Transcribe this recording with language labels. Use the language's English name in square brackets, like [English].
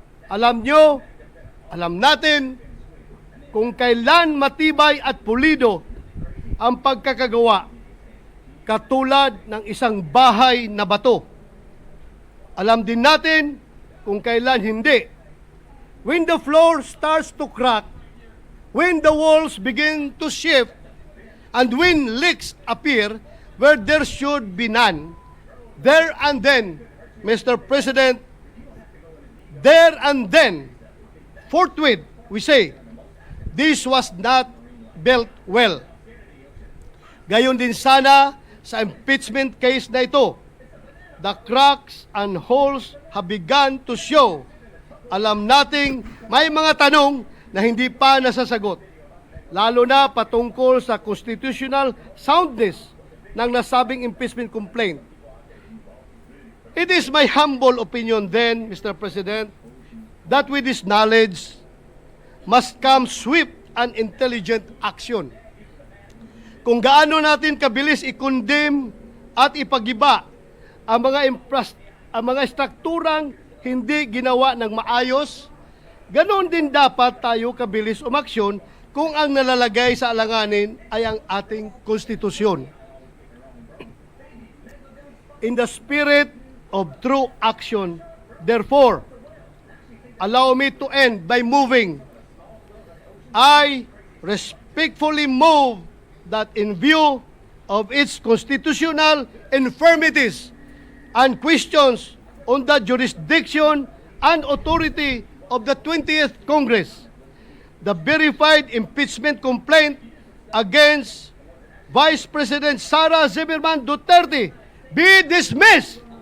[Filipino] Alam nyo, alam natin kung kailan matibay at pulido ang pagkakagawa, katulad ng isang bahay na bato. Alam din natin kung kailan hindi. [English] When the floor starts to crack, when the walls begin to shift, and when leaks appear where there should be none, there and then, Mr. President, there and then, forthwith, we say, this was not built well. [Filipino] Gayon din sana sa impeachment case na ito. [English] The cracks and holes have begun to show. [Filipino] Alam nating may mga tanong na hindi pa nasasagot, lalo na patungkol sa constitutional soundness ng nasabing impeachment complaint. [English] It is my humble opinion then, Mr. President, that with this knowledge must come swift and intelligent action. [Filipino] Kung gaano natin kabilis i-condemn at ipagiba ang mga strukturang hindi ginawa ng maayos, ganoon din dapat tayo kabilis umaksyon kung ang nalalagay sa alanganin ay ang ating konstitusyon. [English] In the spirit of true action, therefore, allow me to end by moving. I respectfully move that in view of its constitutional infirmities and questions on the jurisdiction and authority of the 20th Congress, the verified impeachment complaint against Vice President Sara Duterte be dismissed.